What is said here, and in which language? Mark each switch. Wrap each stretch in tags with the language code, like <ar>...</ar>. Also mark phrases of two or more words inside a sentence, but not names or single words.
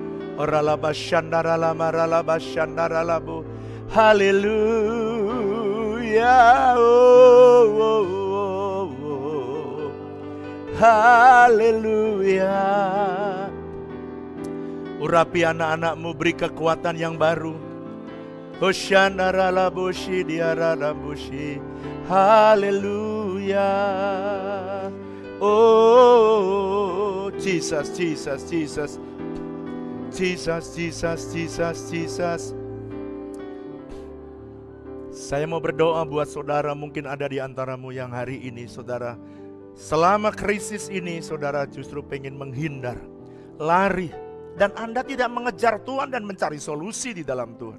<id>Oralabashandaralamaralabashandaralabu. Haleluya, oh, oh, oh, oh. Haleluya. Urapi anak-anakmu, beri kekuatan yang baru. Hosyandaralabushi diaralabushi. Haleluya. Oh, Jesus, Jesus, Jesus. Jesus, Jesus, Jesus, Jesus. Saya mau berdoa buat saudara, mungkin ada di antaramu yang hari ini saudara, selama krisis ini saudara justru pengen menghindar, lari, dan Anda tidak mengejar Tuhan dan mencari solusi di dalam Tuhan.</id>